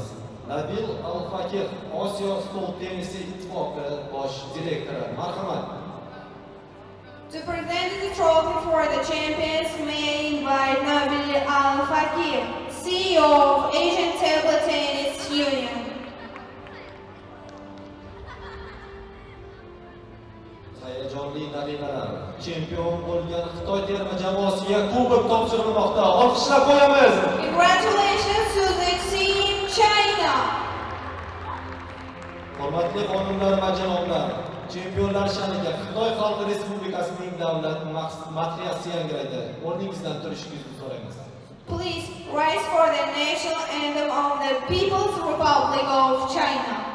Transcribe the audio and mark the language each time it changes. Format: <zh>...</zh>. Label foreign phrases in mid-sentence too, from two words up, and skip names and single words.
<uz>Nabil Al-Fakir, Osiyo stol tennisi ittifoqi bosh direktori. Marhamat.</uz> <en>To present the trophy for the champions, may I invite Nabil Al-Fakir, CEO of Asian Table Tennis Union.</en> <uz>Hayajonli daqiqalar. Chempion bo'lgan Xitoy terma jamoasiga kubok topshirilmoqda. Olqishlab qo'yamiz.</uz> <en>Congratulations to the Team China.</en> <uz>Hurmatli xonimlar va janoblar, chempionlar sha'niga Xitoy Xalq Respublikasining davlat madhiyasi yangraydi. O'rningizdan turishingizni so'raymiz.</uz> <en>Please rise for the national anthem of the People's Republic of China.</en>